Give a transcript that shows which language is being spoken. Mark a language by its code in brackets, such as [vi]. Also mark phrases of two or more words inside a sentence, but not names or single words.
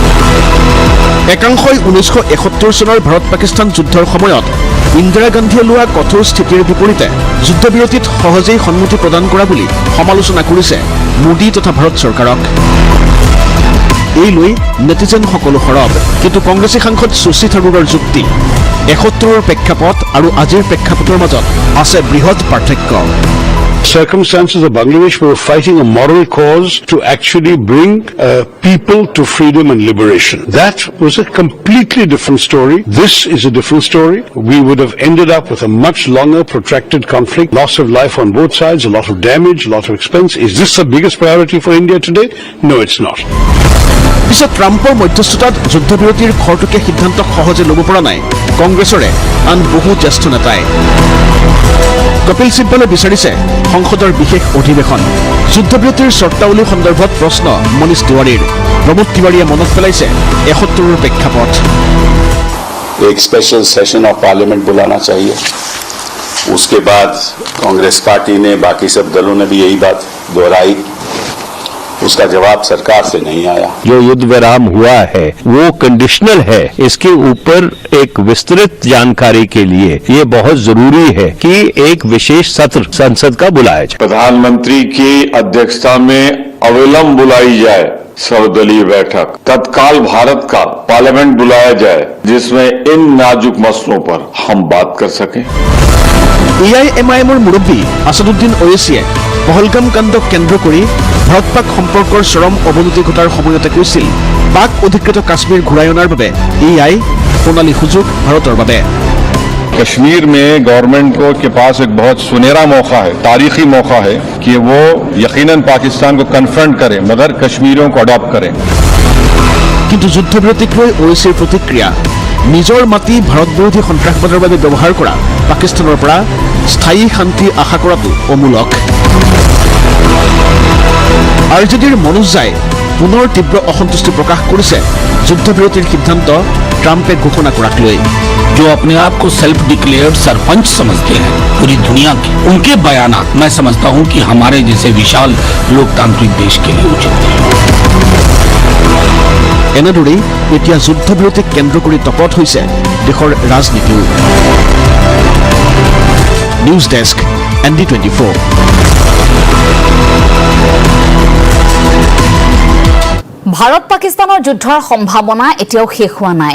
[as] একাংশই 1971 চনৰ ভাৰত পাকিস্তান যুদ্ধৰ সময়ত ইন্দিৰা গান্ধীয়ে লোৱা কঠোৰ স্থিতিৰ বিপৰীতে যুদ্ধবিৰতিত সহজেই সন্মতি প্ৰদান কৰা বুলি সমালোচনা কৰিছে মোদী তথা ভাৰত চৰকাৰক। এই লৈ নেটিজেন সকলো সৰব, কিন্তু কংগ্ৰেছী সাংসদ শশী থাৰুৰৰ যুক্তি, 71ৰ প্ৰেক্ষাপট আৰু আজিৰ প্ৰেক্ষাপটৰ মাজত আছে বৃহৎ পাৰ্থক্য। [en] Circumstances of Bangladesh were fighting a moral cause to actually bring people to freedom and liberation. That was a completely different story. This is a different story. We would have ended up with a much longer, protracted conflict, loss of life on both sides, a lot of damage, a lot of expense. Is this the biggest priority for India today? No, it's not. [as] পিছত ট্ৰাম্পৰ মধ্যস্থতাত যুদ্ধবিৰতিৰ খৰতকীয়া সিদ্ধান্তক সহজে ল'ব পৰা নাই কংগ্ৰেছৰে আন বহু জ্যেষ্ঠ নেতাই। কপিল সিব্বলে বিচাৰিছে সংসদৰ বিশেষ অধিৱেশন। যুদ্ধবিৰতিৰ চৰ্তাৱলী সন্দৰ্ভত প্ৰশ্ন মনীষ তিৱাৰীৰ। প্ৰমোদ তিৱাৰীয়ে মনত পেলাইছে 71ৰ প্ৰেক্ষাপট। [hi] एक [en] special session of parliament [hi] बुलाना चाहिए। उसके बाद कांग्रेस पार्टी ने, बाकी सब दलों ने भी यही बात दोहराई। उसका जवाब सरकार से नहीं आया। जो युद्ध विराम हुआ है वो कंडीशनल है। इसके ऊपर एक विस्तृत जानकारी के लिए ये बहुत जरूरी है कि एक विशेष सत्र संसद का बुलाया जाए। प्रधानमंत्री की अध्यक्षता में अविलंब बुलाई जाए सर्वदलीय बैठक। तत्काल भारत का पार्लियामेंट बुलाया जाए जिसमें इन नाजुक मसलों पर हम बात कर सकें। [as] AIMIMৰ মুৰব্বী আছাদুদ্দিন ঐছিয়ে পহলগাম কাণ্ডক কেন্দ্ৰ কৰি ভাৰত পাক সম্পৰ্কৰ চৰম অৱনতি ঘটাৰ সময়তে কৈছিল, পাক অধিকৃত কাশ্মীৰ ঘূৰাই অনাৰ বাবে এয়াই সোণালী সুযোগ ভাৰতৰ বাবে। [hi] कश्मीर में गवर्नमेंट के पास एक बहुत सुनहरा मौका है, तारीखी मौका है कि वो यकीनन पाकिस्तान को कन्फ्रंट करें मगर कश्मीरियों को अडॉप्ट करें। [as] কিন্তু যুদ্ধবিৰতিক লৈ ওএইচিৰ প্ৰতিক্ৰিয়া নিজৰ মাটি ভাৰত বিৰোধী সন্ত্ৰাসবাদৰ বাবে ব্যৱহাৰ কৰা পাকিস্তানৰ পৰা স্থায়ী শান্তি আশা কৰাটো অমূলক। আৰজেডিৰ মনোজ ঝাই পুনৰ তীব্ৰ অসন্তুষ্টি প্ৰকাশ কৰিছে যুদ্ধবিৰতিৰ সিদ্ধান্ত ট্ৰাম্পে ঘোষণা কৰাক লৈ। [hi] जो अपने आप को [en] self declared [hi] सरपंच समझते हैं पूरी दुनिया के, उनके बयानात मैं समझता हूं कि हमारे जैसे विशाल लोकतांत्रिक देश के लिए उचित है। [as] এনেদৰেই এতিয়া যুদ্ধবিৰতিক কেন্দ্ৰ কৰি তপত হৈছে দেশৰ ৰাজনীতিও। [en] news desk [as] ND24। ভাৰত পাকিস্তানৰ যুদ্ধৰ সম্ভাৱনা এতিয়াও শেষ হোৱা নাই।